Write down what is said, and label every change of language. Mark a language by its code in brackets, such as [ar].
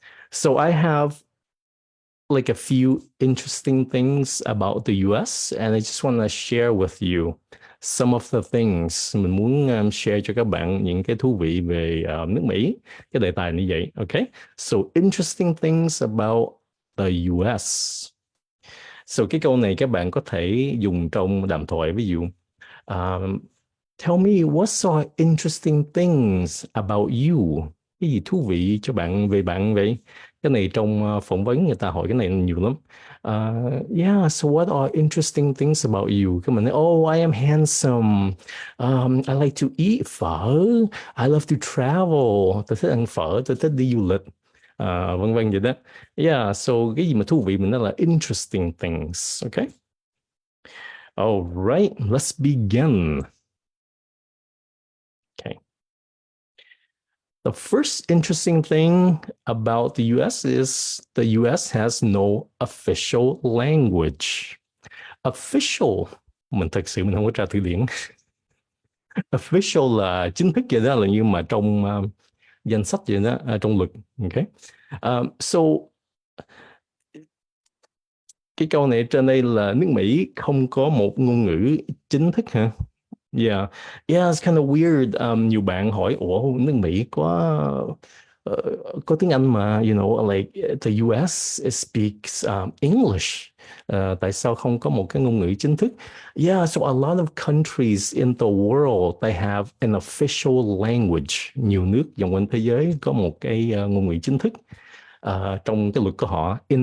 [en] So I have like a few interesting things about the US and I just want to share with you some of the things. [vi] Mình muốn share cho các bạn những cái thú vị về nước Mỹ, cái đề tài như vậy. [en] Okay. So interesting things about the US. [vi] So cái câu này các bạn có thể dùng trong đàm thoại, ví dụ [en] tell me what some interesting things about you. [vi] Cái gì thú vị cho bạn về bạn vậy? Cái này trong phỏng vấn người ta hỏi cái này nhiều lắm. [en] Yeah, so what are interesting things about you? [vi] Cái mình nói, [en] oh, I am handsome. I like to eat phở. I love to travel. [vi] Tôi thích ăn phở, tôi thích đi du lịch. Vân vân vậy đó. Yeah, so cái gì mà thú vị mình nói là interesting things. [en] Okay. All right, let's begin. Okay. The first interesting thing about the US is the US has no official language. [vi] Official, mình thật sự mình không có tra từ điển. Official là chính thức vậy đó, là như mà trong danh sách vậy đó, trong luật. Okay. So cái câu này trên đây là nước Mỹ không có một ngôn ngữ chính thức hả? [en] Yeah, yeah, it's kind of weird. [vi] Nhiều bạn hỏi, ủa nước Mỹ có tiếng Anh mà, [en] you know, like the US speaks English. [vi] Tại sao không có một cái ngôn ngữ chính thức? [en] Yeah, so a lot of countries in the world they have an official language. [vi] Nhiều nước vòng quanh thế giới có một cái ngôn ngữ chính thức trong cái luật của họ.